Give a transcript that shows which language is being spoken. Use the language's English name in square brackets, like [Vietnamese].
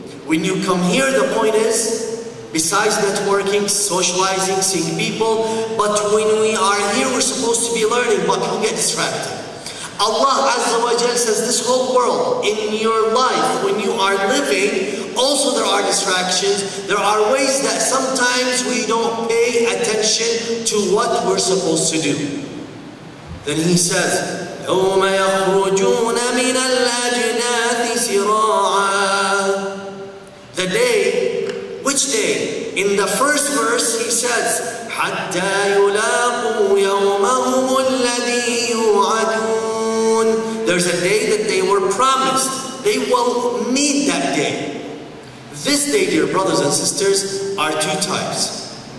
[English] When you come here, the point is, besides networking, socializing, seeing people, but when we are here, we're supposed to be learning, but we get distracted. Allah Azza wa Jal says this whole world, in your life, when you are living, also there are distractions. There are ways that sometimes we don't pay attention to what we're supposed to do. Then he says, [Arabic] يَوْمَ يَخْرُجُونَ مِنَ الْأَجْدَاثِ سِرَاعًا. [English] The day, which day? In the first verse he says, [Arabic] حَتَّى يُلَاقُوا يَوْمَهُمُ الَّذِي يُوعَدُونَ. [English] There's a day that they were promised. They will meet that day. This day, dear brothers and sisters, are two types.